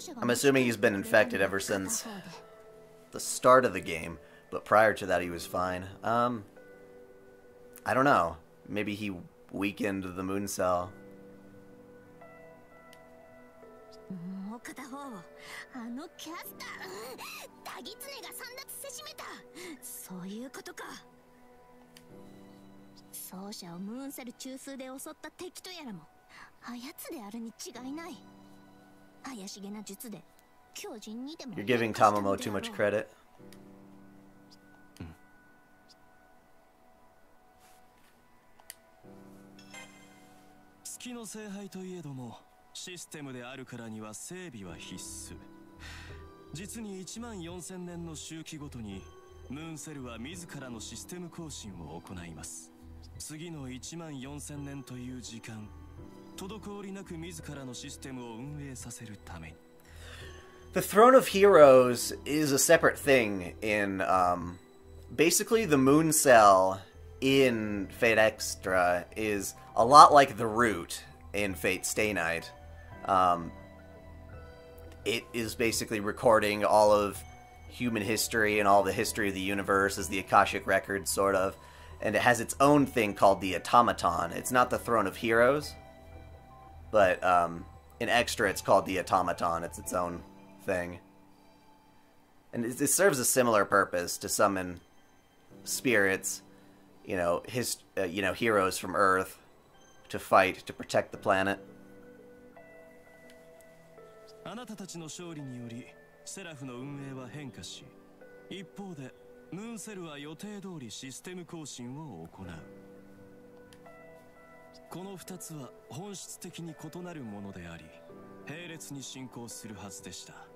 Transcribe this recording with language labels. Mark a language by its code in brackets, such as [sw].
[en] assuming he's been infected ever since the start of the game, but prior to that he was fine. I don't know. Maybe he weakened the Moon Cell. [ja] もう片方をあのキャスターダギツネが散奪せしめた。そういうことか。奏者をムーンセル中枢で襲った敵とやらもあやつであるに違いない。怪しげな術で巨人にでも。 [en] You're giving Tamamo too much credit. [ja] 月の聖杯といえどもシステムであるからには整備は必須。実に14000年の周期ごとにムーンセルは自らのシステム更新を行います。次の14000年という時間、滞りなく自らのシステムを運営させるために。 [en] The Throne of Heroes is a separate thing in, basically the Moon Cell in Fate Extra is a lot like the Root in Fate Stay Night. It is basically recording all of human history and all the history of the universe as the Akashic Record, sort of. And it has its own thing called the Automaton. It's not the Throne of Heroes, but in Extra it's called the Automaton. It's its own thing. And it serves a similar purpose to summon spirits, heroes from Earth to fight, to protect the planet. [ja] あなたたちの勝利によりセラフの運営は変化し、一方でムーンセルは予定通りシステム更新を行う。この2つは本質的に異なるものであり、並列に進行するはずでした。